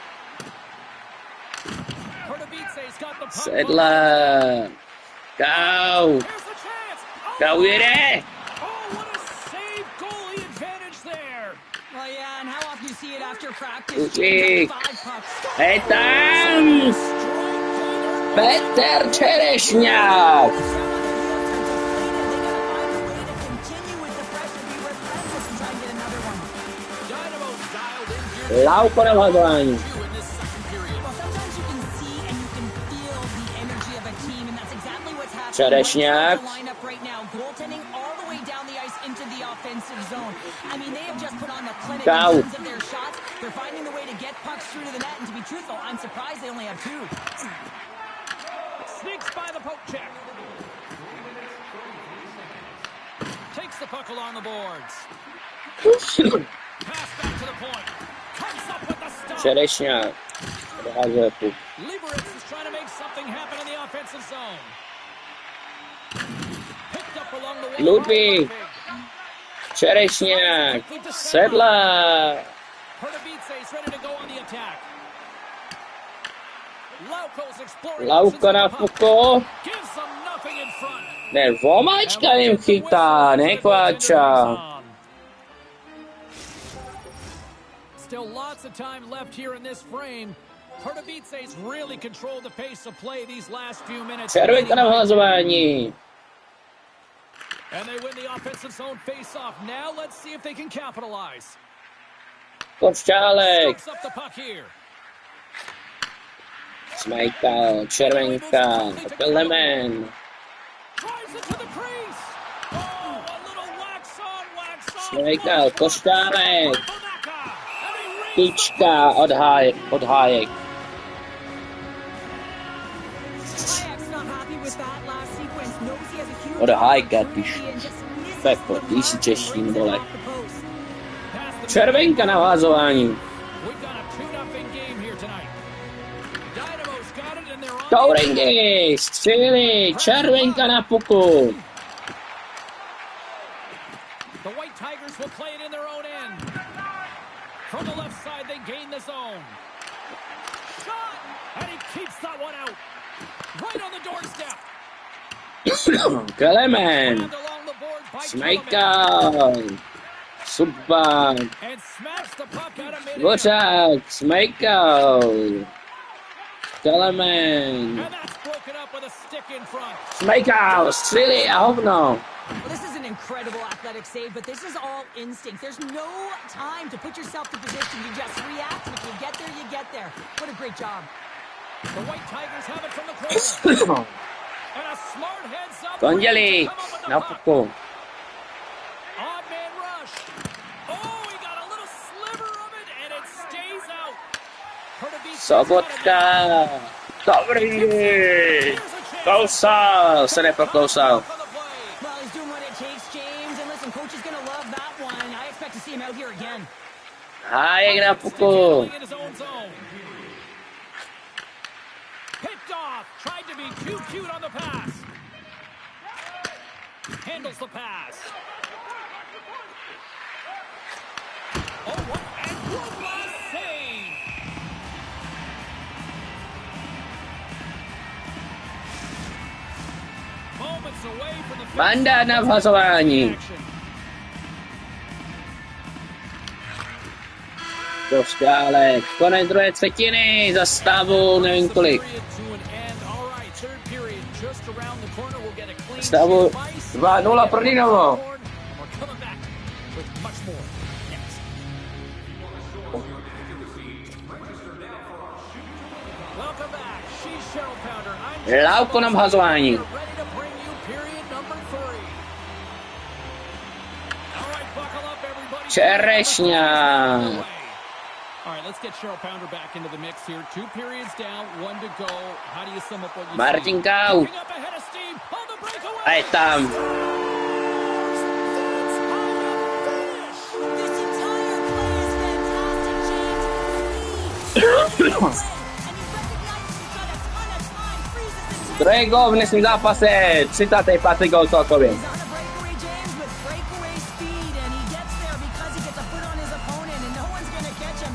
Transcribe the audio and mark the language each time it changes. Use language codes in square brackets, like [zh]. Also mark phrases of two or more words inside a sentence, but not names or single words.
[en] Perdovice's got the puck. Sedlák. Kaut. Here's the chance. [cs] Kaut jede. [en] Oh, what a save goalie advantage there. Well, yeah, and how often you see it after practice? Ludvík. 5 pucks. [cs] Je tam. Petr Čerečňák. Lauko na vhazování. Čerečňák. [en] Goaltending all the way down the ice into the offensive zone. I mean, they have just put on the clinic Kaut. in terms of their shots. They're finding the way to get pucks through to the net, and to be truthful, I'm surprised they only have 2. Sneaks by the poke check. Takes the puck along the boards. Pass back to the point. Comes up with the stop. [cs] Čerečňák. Dohazuje puk. [en] Liberec is trying to make something happen in the offensive zone. Picked up along the wall. Ludvík. Čerečňák. Sedlák. Perdovice is ready to go on the attack. Lauko's exploring. [cs] Lauko na puku. [en] Gives them nothing in front. [cs] Ne, Vomačka jim chytá, ne Kváča. [en] Still lots of time left here in this frame. Perdovice's really controlled the pace of play these last few minutes. [cs] Červenka na vhazování. [en] And they win the offensive zone face-off. Now let's see if they can capitalize. Košťálek. Scoops up the puck here. Smejkal, červenka, Kelemen. Drives it to the crease. Oh, a little wax on, wax off. Smejkal, Košťálek. Boneka. And he reads the [cs] Tyčka od Hájek. [en] Hayek's not happy with that last sequence. Knows he has a huge [cs] Od Hájka, [en] opportunity and just misses Pepo, the [cs] ty si [en] puck [cs] češtín dole. [en] off the post. Pass the [cs] Červenka na vázování. [en] We've got a 2-0 game here tonight. Dynamo's got it and they're on. [cs] Touringy, střílí, červenka na puku. [en] The White Tigers will play it in their own end. From the left side, they gain the zone. Shot! And he keeps that one out. Right on the doorstep. Kelemen, Grabbed along the board by Kelemen. Smejkal. Super. And smacks the puck out of mid-air. Dvořák, Smejkal. Kelemen. And that's broken up with a stick in front. [cs] Smejkal, střílí a hovno. [en] Well, this is an incredible athletic save, but this is all instinct. There's no time to put yourself to position. You just react, and if you get there, you get there. What a great job. The White Tigers have it from the corner. And a smart heads up. Pondělí, Come up with the [cs] na [en] puck. [cs] puku. [en] Odd man rush. Oh, he got a little sliver of it, and it stays out. Sobotka. Touringy. [cs] Kousal, se neprokousal. [en] Well, he's doing what it takes, James. And listen, coach is going to love that one. I expect to see him out here again. [cs] Hájek na puku. [en] In his own zone. Picked off. Tried to be too cute on the pass. Handles the pass. Oh, what and one last save. Moments away from the [cs] Banda na vhazování. Košťálek, konec druhé třetiny, za stavu nevím kolik. Stavu 2-0 pro Dynamo. Lauko na vhazování. Čerešňa. [en] All right, let's get Cheryl Pounder back into the mix here. 2 periods down, 1 to go. How do you sum up what you Martin see? Kau. Moving up ahead of steam. On the breakaway. [cs] A je tam. [en] This entire play is fantastic, James. And he recognizes he's got a ton of time, freezes the [cs] Druhý gól v dnešním zápase, 35. gól celkově. [en] He's on a breakaway, James, with breakaway speed, and he gets there because he gets a foot on his opponent, and no one's going to catch him.